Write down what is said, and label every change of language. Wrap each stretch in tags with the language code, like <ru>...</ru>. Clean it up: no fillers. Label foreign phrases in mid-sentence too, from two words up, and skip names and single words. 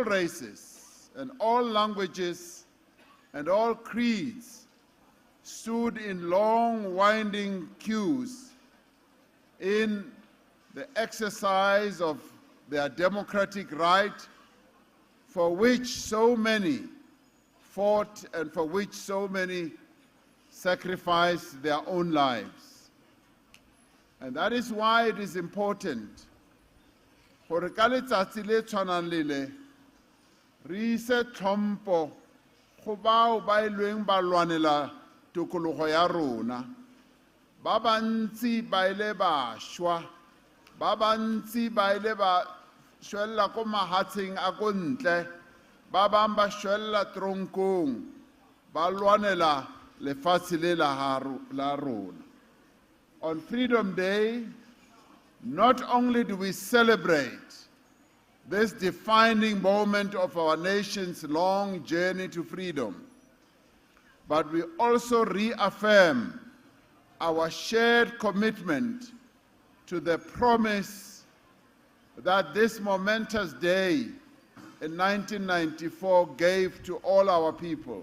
<en>races and all languages and all creeds stood in long, winding queues in the exercise of their democratic right, for which so many fought and for which so many sacrificed their own lives. And that is why it is important</en> <tn>gore ka letsatsi le tshwanang le le re ise tlhompho go bao ba ilweng ba lwanela tokologo ya rona. Ba bantsi ba ile ba shwa, ba bantsi ba ile ba shwella ko mahatsheng a ko ntle, ba bang ba shwella tronkong ba lwanela lefatshe le la rona.</tn> <en>On Freedom Day, not only do we celebrate this defining moment of our nation's long journey to freedom, but we also reaffirm our shared commitment to the promise that this momentous day in 1994 gave to all our people.</en>